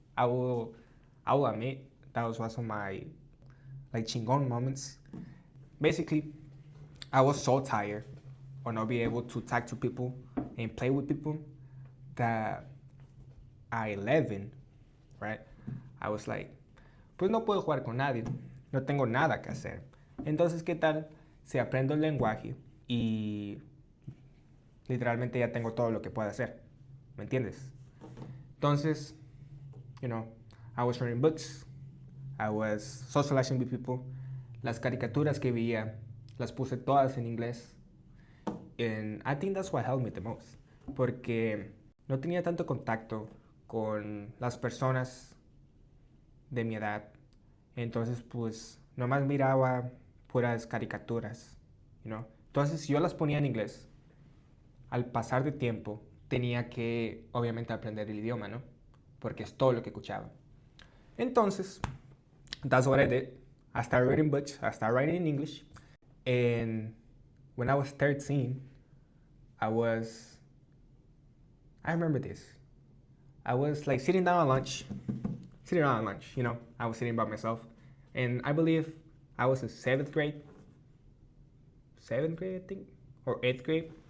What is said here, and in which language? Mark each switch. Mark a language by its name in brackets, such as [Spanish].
[English] I will admit that was one of my like chingon moments. Basically, I was so tired of not being able to talk to people and play with people that at 11, right, I was like, [Spanish] pues no puedo jugar con nadie, no tengo nada que hacer. Entonces, ¿qué tal si aprendo el lenguaje y literalmente ya tengo todo lo que puedo hacer? ¿Me entiendes? [English] Entonces, I was reading books, I was socializing with people. [Spanish] Las caricaturas que veía las puse todas en inglés. [English] And I think that's what helped me the most. [Spanish] Porque no tenía tanto contacto con las personas de mi edad. Entonces, pues, nomás miraba puras caricaturas, Entonces, si yo las ponía en inglés, al pasar de tiempo, tenía que, obviamente, aprender el idioma, ¿no? Porque es todo lo que escuchaba. [English] Entonces, that's what I did. I started reading books, I started writing in English, and when I was 13, I remember this. I was like sitting down at lunch, I was sitting by myself, and I believe I was in 7th grade, I think, or 8th grade.